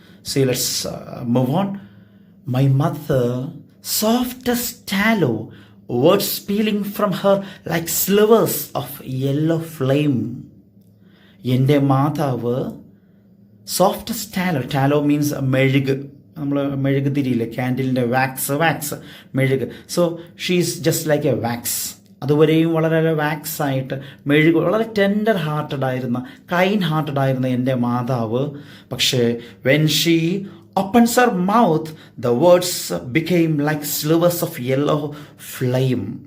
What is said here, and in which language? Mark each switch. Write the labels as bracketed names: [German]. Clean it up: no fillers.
[English] See, let's move on. My mother, soft as tallow, words peeling from her like slivers of yellow flame. [Malayalam] എൻ്റെ മാതാവ് [English] Soft as tallow means മെഴുക്. [Malayalam] നമ്മൾ മെഴുക് തിരിയില്ലേ, ക്യാൻഡിലിൻ്റെ wax മെഴുക്. [English] So she's just like a wax. [Malayalam] അതുവരെയും വളരെ wax ആയിട്ട് മെഴുക്, വളരെ ടെൻഡർ ഹാർട്ടഡ് ആയിരുന്ന, കൈൻഡ് ഹാർട്ടഡ് ആയിരുന്ന എൻ്റെ മാതാവ്. പക്ഷേ [English] When she opens her mouth, the words became like slivers of yellow flame.